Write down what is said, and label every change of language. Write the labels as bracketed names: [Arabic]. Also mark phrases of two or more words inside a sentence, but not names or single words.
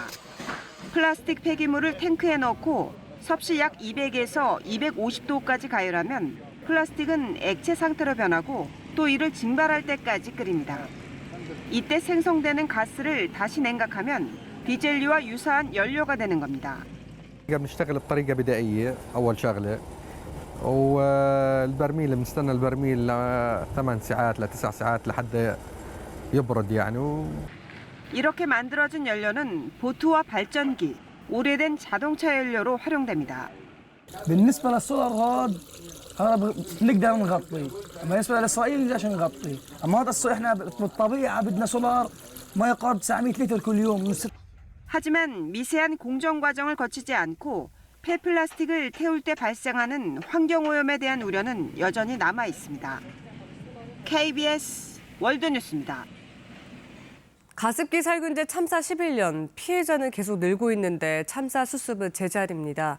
[Korean] 플라스틱 폐기물을 탱크에 넣고 섭씨 약 200에서 250도까지 가열하면 플라스틱은 액체 상태로 변하고 또 이를 증발할 때까지 끓입니다. 이때 생성되는 가스를 다시 냉각하면 디젤류와 유사한 연료가 되는 겁니다. [Arabic] بنشتغل بطريقة بدائية أول شغلة والبرميل بنستنى البرميل 8 ساعات ل 9 ساعات لحد يبرد يعني. [Korean] 이렇게 만들어진 연료는 보트와 발전기, 오래된 자동차 연료로 활용됩니다. [Arabic] بالنسبة للسولار هذا بنقدر نغطي، أما بالنسبة لإسرائيل نقدرش نغطي، أما هذا الصيف إحنا بالطبيعة بدنا سولار ما يقارب 900 لتر كل يوم. [Korean] 하지만 미세한 공정 과정을 거치지 않고 폐플라스틱을 태울 때 발생하는 환경오염에 대한 우려는 여전히 남아 있습니다. KBS 월드뉴스입니다. 가습기 살균제 참사 11년, 피해자는 계속 늘고 있는데 참사 수습은 제자리입니다.